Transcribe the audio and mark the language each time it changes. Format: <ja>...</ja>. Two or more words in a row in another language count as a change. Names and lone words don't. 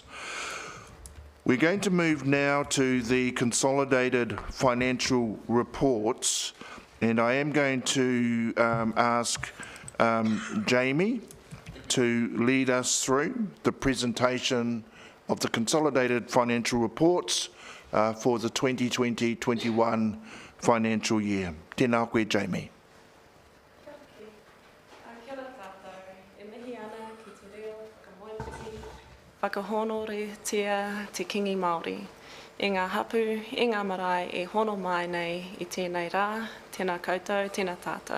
<en>We're going to move now to the consolidated financial reports, and I am going to ask Jamie to lead us through the presentation of the consolidated financial reports for the 2020-21 financial year.</en> <mi>Tēnā koe, Jamie. Kia ora tātou, e mihi ana ki te reo whakamoemiti, whakahonoretia te kingi Māori. I ngā hapu, i ngā marae e hono mai nei i tēnei rā, tēnā koutou, tēnā tātou.</mi>